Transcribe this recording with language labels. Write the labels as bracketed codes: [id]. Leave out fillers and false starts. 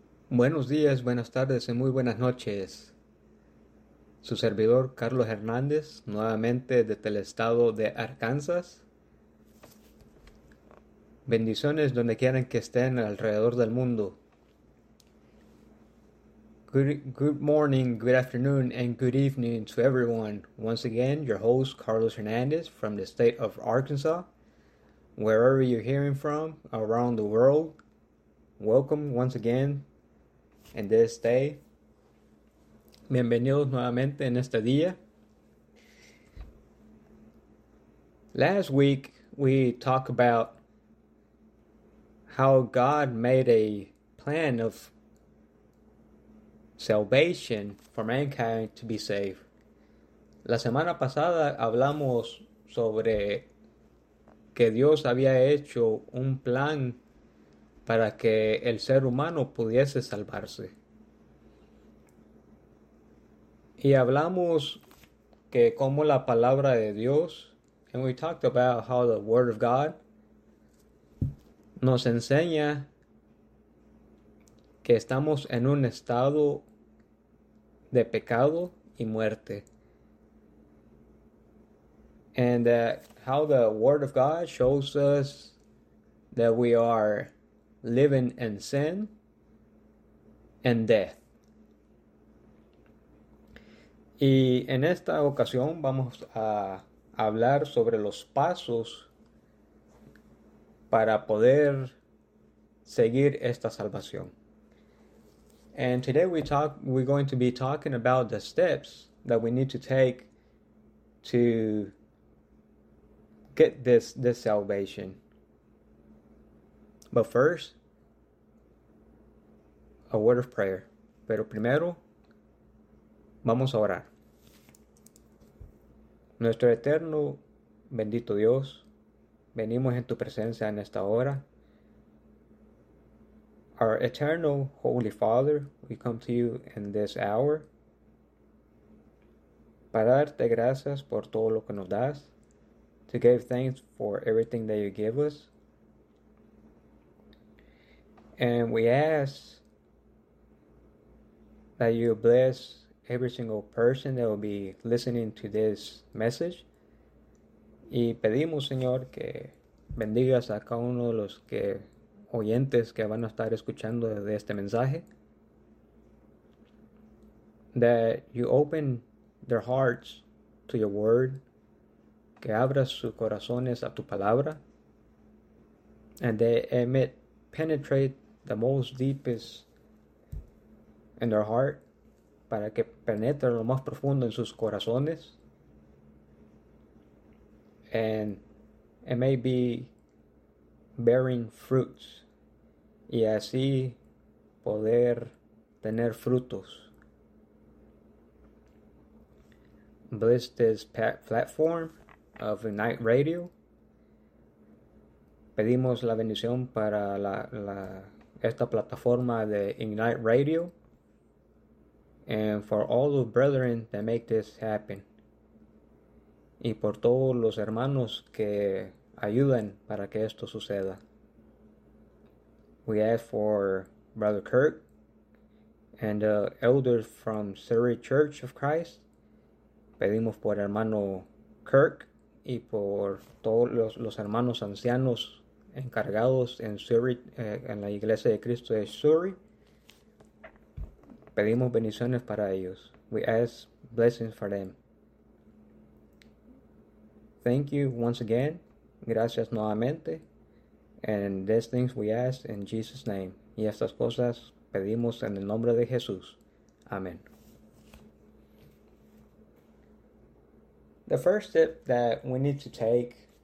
[es] Buenos días, buenas tardes y muy buenas noches. Su servidor Carlos Hernández, nuevamente desde el estado de Arkansas. Bendiciones donde quieran que estén alrededor del mundo. [en] Good morning, good afternoon, and good evening to everyone. Once again, your host Carlos Hernández from the state of Arkansas. Wherever you're hearing from around the world, welcome once again. [es] En este día, bienvenidos nuevamente en este día. [en] Last week we talked about how God made a plan of salvation for mankind to be saved. [es] La semana pasada hablamos sobre que Dios había hecho un plan para que el ser humano pudiese salvarse. Y hablamos que como la palabra de Dios, [en] and we talked about how the Word of God [es] nos enseña que estamos en un estado de pecado y muerte. [en] And how the Word of God shows us that we are living in sin and death. [es] Y en esta ocasión vamos a hablar sobre los pasos para poder seguir esta salvación. [en] And today we're going to be talking about the steps that we need to take to get this salvation. But first, a word of prayer. [es] Pero primero, vamos a orar. Nuestro eterno bendito Dios, venimos en tu presencia en esta hora. [en] Our eternal Holy Father, we come to you in this hour [es] para darte gracias por todo lo que nos das, [en] to give thanks for everything that you give us. And we ask that you bless every single person that will be listening to this message. [es] Y pedimos, Señor, que bendigas a cada uno de los que oyentes que van a estar escuchando de este mensaje. [en] That you open their hearts to your word. [es] Que abras sus corazones a tu palabra. [en] And they may penetrate the most deepest in their heart, [es] para que penetre lo más profundo en sus corazones. [en] And it may be bearing fruits, [es] y así poder tener frutos. [en] Bless this platform of Ignite Radio. [es] Pedimos la bendición para esta plataforma de Ignite Radio. [en] And for all the brethren that make this happen. [es] Y por todos los hermanos que ayudan para que esto suceda. [en] We ask for Brother Kirk and the elders from Surrey Church of Christ. [es] Pedimos por hermano Kirk y por todos los hermanos ancianos encargados en Surrey, en la Iglesia de Cristo de Surrey. Pedimos bendiciones para ellos. [en] We ask blessings for them. Thank you once again. [es] Gracias nuevamente. [en] And these things we ask in Jesus' name. [es] Y estas cosas pedimos en el nombre de Jesús. [en] Amen. The first step that we need to take.